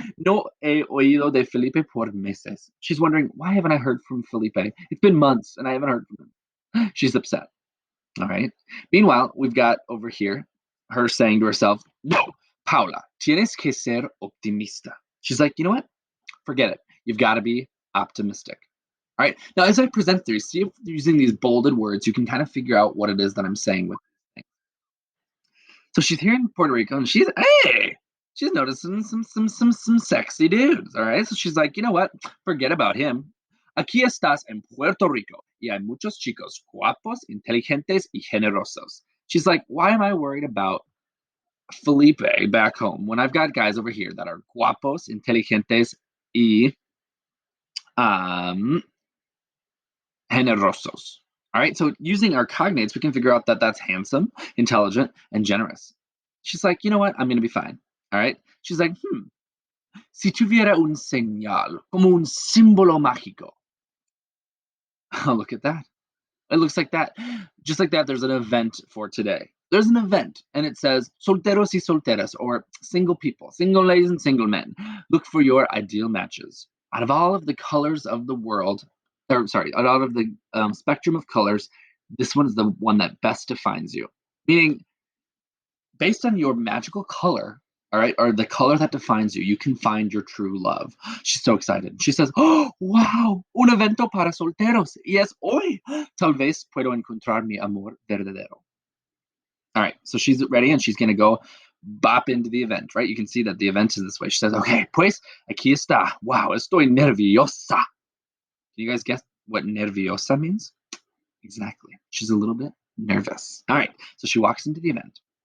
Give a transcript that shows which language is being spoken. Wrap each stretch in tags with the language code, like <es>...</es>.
<es>No he oído de Felipe por meses.</es> <en>She's wondering, why haven't I heard from Felipe? It's been months and I haven't heard from him. She's upset. All right. Meanwhile, we've got over here her saying to herself,</en> <es>no, Paula, tienes que ser optimista.</es> <en>She's like, you know what? Forget it. You've got to be optimistic. All right. Now, as I present these, see if using these bolded words, you can kind of figure out what it is that I'm saying with things. So she's here in Puerto Rico and she's noticing some sexy dudes. All right. So she's like, you know what? Forget about him.</en> <es>Aquí estás en Puerto Rico y hay muchos chicos guapos, inteligentes y generosos.</es> <en>She's like, why am I worried about Felipe back home when I've got guys over here that are</en> <es>guapos, inteligentes y um, generosos?</es> <en>All right, so using our cognates, we can figure out that that's handsome, intelligent, and generous. She's like, you know what? I'm going to be fine. All right. She's like,</en> <es>si tuviera un señal, como un símbolo mágico.</es> <en>Oh, look at that. It looks like that. Just like that, there's an event for today. There's an event, and it says</en> <es>solteros y solteras,</es> <en>or single people, single ladies and single men. Look for your ideal matches. Out of all of the colors of the world, or sorry, out of the spectrum of colors, this one is the one that best defines you. Meaning, based on your magical color, all right, or the color that defines you, you can find your true love. She's so excited. She says,</en> <es>oh, wow, un evento para solteros. Y es hoy. Tal vez puedo encontrar mi amor verdadero.</es> <en>All right, so she's ready and she's going to go bop into the event, right? You can see that the event is this way. She says, okay,</en> <es>pues aquí está.</es> <en>Wow,</en> <es>estoy nerviosa.</es> <en>Can you guys guess what nerviosa means? Exactly. She's a little bit nervous. All right, so she walks into the event.</en>